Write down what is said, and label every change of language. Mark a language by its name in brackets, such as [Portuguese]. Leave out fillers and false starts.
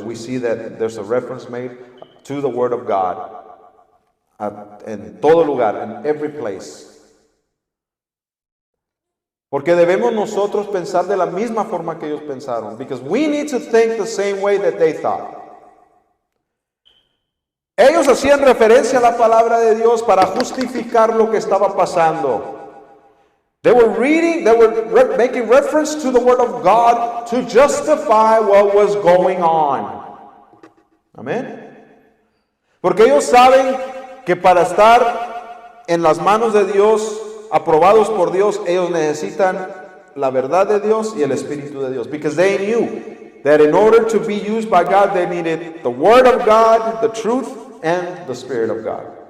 [English] We see that there's a reference made to the Word of God [Spanish] en todo lugar, [English] in every place. [Spanish] Porque debemos nosotros pensar de la misma forma que ellos pensaron. [English] Because we need to think the same way that they thought. [Spanish] Ellos hacían referencia a la palabra de Dios para justificar lo que estaba pasando. [English] They were making reference to the Word of God to justify what was going on. [Spanish] Amén. Porque ellos saben que para estar en las manos de Dios, aprobados por Dios, ellos necesitan la verdad de Dios y el Espíritu de Dios. [English] Because they knew that in order to be used by God, they needed the Word of God, the truth, and the Spirit of God.